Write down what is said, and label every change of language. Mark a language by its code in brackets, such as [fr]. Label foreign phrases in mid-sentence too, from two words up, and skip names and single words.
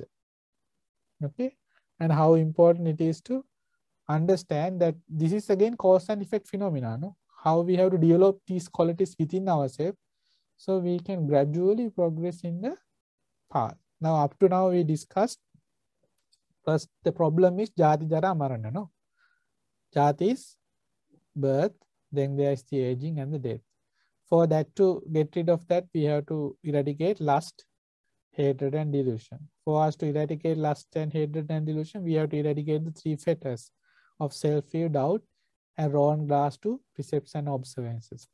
[en] Okay, and how important it is to understand that this is again cause and effect phenomena. No? How we have to develop these qualities within ourselves, so we can gradually progress in the path. Now, up to now, we discussed first the problem is [pi] jati jara marana. [en] No, jati is birth, then there is the aging and the death. For that, to get rid of that, we have to eradicate lust, hatred, and delusion. For us to eradicate lust and hatred and delusion, we have to eradicate the three fetters of self-view, doubt, and wrong grasp to precepts and observances.